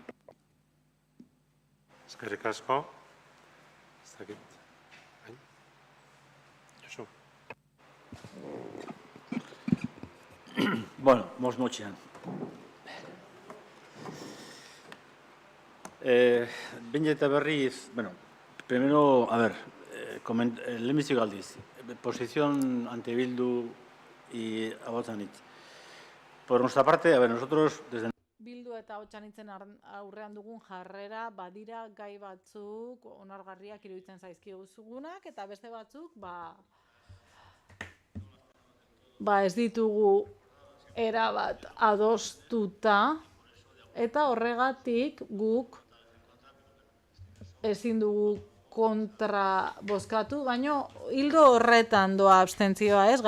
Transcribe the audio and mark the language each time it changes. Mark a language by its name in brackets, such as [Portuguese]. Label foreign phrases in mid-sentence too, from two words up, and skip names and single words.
[Basque] Eskerrik asko. Ez dakit. Josu. Bueno, mos motxean. Behin eta berriz, bueno, [Spanish] primero, a ver, [Basque] lehenbizik aldiz, [Spanish] posición ante Bildu y Ahotsanitz. Por nuestra parte, a ver, nosotros desde... [Basque] Bildu eta Ahotsanitzen aurrean dugun jarrera badira gai batzuk onargarriak iruditzen zaizkiguzugunak eta beste batzuk ez ditugu erabat adostuta eta horregatik guk ezin dugu kontra bozkatu, baina hildo horretan doa abstentzioa, ez?